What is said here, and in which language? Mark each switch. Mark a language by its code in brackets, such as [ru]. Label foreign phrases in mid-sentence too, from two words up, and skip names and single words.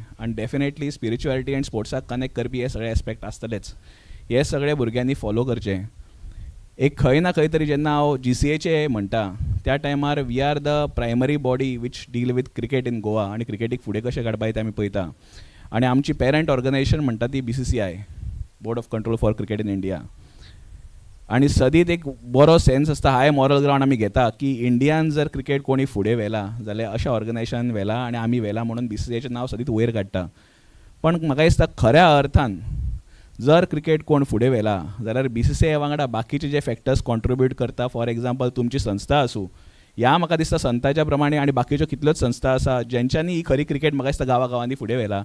[kok] आनी [en] definitely spirituality [kok] आनी स्पोर्ट्साक कनेक्ट करपी हे सगळे एस्पेक्ट आसतलेच. हे सगळे भुरग्यांनी फॉलो करचे. एक खंय ना खंय तरी जेन्ना हांव GCAचे म्हणटा त्या टायमार [en] we are the primary body which deal with cricket in Goa [kok] आनी क्रिकेटीक फुडें कशें काडपाक तें आमी पळयता. आनी आमची [en] parent organisation [kok] म्हणटा ती BCCI, बोर्ड ऑफ कंट्रोल फॉर क्रिकेट इन इंडिया. आनी सदीत एक बरो सेन्स आसता, [en] high moral ground [kok] आमी घेता की इंडियान जर क्रिकेट कोणी फुडें व्हेला जाल्यार अशा ऑर्गनायजेशन व्हेला आनी आमी व्हेला म्हणून BCCIचें नांव सदीत वयर काडटा. पण म्हाका दिसता खऱ्या अर्थान जर क्रिकेट कोण फुडें व्हेला जाल्यार BCCI वांगडा बाकीचे जे [en] factors contribute [kok] करता, [en] for example [kok] तुमची संस्था आसूं, ह्या म्हाका दिसता संस्थाच्या प्रमाणे आनी बाकीच्यो कितल्योच संस्था आसा जेंच्यांनी ही खरी क्रिकेट म्हाका दिसता गांवांनी फुडें व्हेला.